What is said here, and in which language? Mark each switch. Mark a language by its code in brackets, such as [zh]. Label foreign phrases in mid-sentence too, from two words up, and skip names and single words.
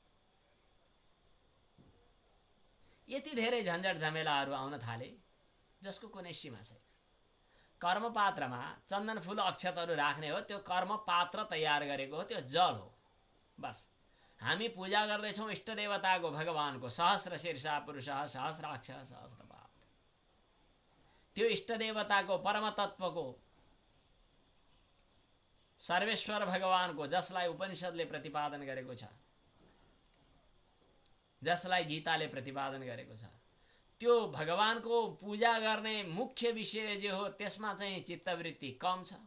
[ne] यति धेरै झन्झट झमेलाहरू आउन थाले जसको कुनै सीमा छैन। कर्मपात्रमा चन्दन फूल अक्षतहरू राख्ने हो, त्यो कर्मपात्र तयार गरेको हो, त्यो जल हो। बस हामी पूजा गर्दैछौँ इष्ट देवताको, भगवानको। [sa] सहस्र शीर्षा पुरुषः सहस्राक्ष सहस्रपाद। [ne] त्यो इष्ट देवताको, परम तत्त्वको, सर्वेश्वर भगवानको, जसलाई उपनिषदले प्रतिपादन गरेको छ, जसलाई गीताले प्रतिपादन गरेको छ, त्यो भगवानको पूजा गर्ने मुख्य विषय जो हो त्यसमा चाहिँ चित्तवृत्ति कम छ।